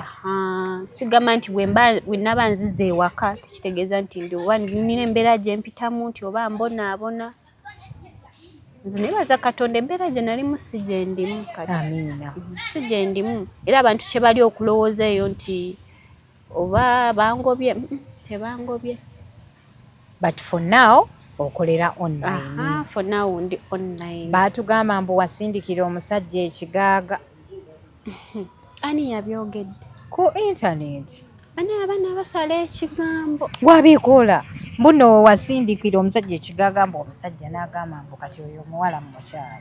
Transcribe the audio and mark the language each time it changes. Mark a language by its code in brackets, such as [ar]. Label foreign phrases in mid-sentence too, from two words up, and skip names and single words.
[lg] sigamba nti bwe naba nziza ewaka tekitegeeza nti ndi oba nina embeera gye mpitamu nti oba mbonaabona nze nebaza Katonda embeera gye nalimu si gye ndimu kati si gye ndimu era abantu kye bali okulowooza eyo nti oba bangobye tebangobye [en] but for now [lg] okolera online [en] for now [lg] ndi online baatugamba mbu wasindikira omusajja ekigaaga ani yabyogedde ku internet ani abaana basala ekigambo wabikola mbuno wasindikira omusajja ekigaaga mbu omusajja n'agamba mbu kati oyo omuwala mu mukyala